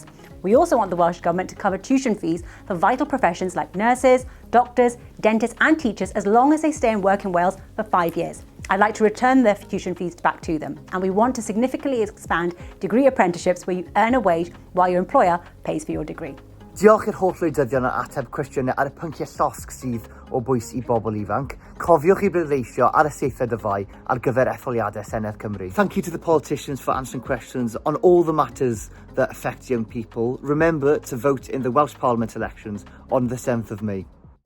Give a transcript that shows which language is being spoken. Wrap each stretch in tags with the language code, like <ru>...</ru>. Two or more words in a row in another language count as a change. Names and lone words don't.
<en>We also want the Welsh Government to cover tuition fees for vital professions like nurses, doctors, dentists and teachers as long as they stay and work in Wales for 5 years. I'd like to return their tuition fees back to them, and we want to significantly expand degree apprenticeships where you earn a wage while your employer pays for your degree.</en> <cy>Diolch i'r holl wleidyddion ar ateb cwestiynau ar y pynciau llosg sydd o bwys i bobl ifanc. Cofiwch i bleidleisio ar y 7th of Mai ar gyfer etholiadau Senedd Cymru.</cy> <en>Thank you to the politicians for answering questions on all the matters that affect young people. Remember to vote in the Welsh Parliament elections on the 7th of May.</en>